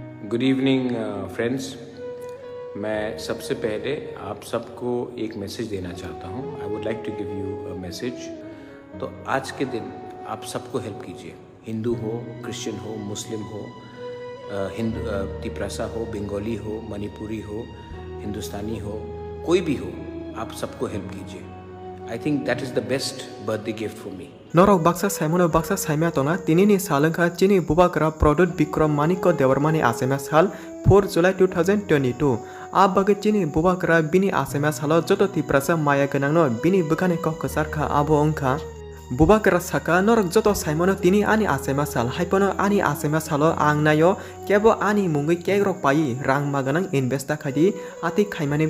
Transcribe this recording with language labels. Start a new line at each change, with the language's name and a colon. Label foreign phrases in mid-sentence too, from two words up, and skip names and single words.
English: good evening friends.
Hindi: मैं सबसे पहले आप सबको एक मैसेज देना चाहता हूँ।
English: I would like to give you a message.
Hindi: तो आज के दिन आप सबको हेल्प कीजिए, हिंदू हो, क्रिश्चियन हो, मुस्लिम हो, तिपरासा हो, बंगाली हो, मणिपुरी हो, हिंदुस्तानी हो, कोई भी हो, आप सबको हेल्प कीजिए।
English: I think that is the best birthday gift for me.
Kok Borok: Norok baksa saimono baksa saimya tona tinini salangka chini bubakra Prodot Bikram Maniko Dewarmani asema sal 4 July 2022 abage chini bubakra bini asema salo joto tiprasa maya ganangno bini bukane kok kesarka abo ongka bubakra saka norok joto saimono tini ani asema sal haipono ani asema salo angnayo kebo ani mungui kegrok pai rang maganang investa khadi ati khaimani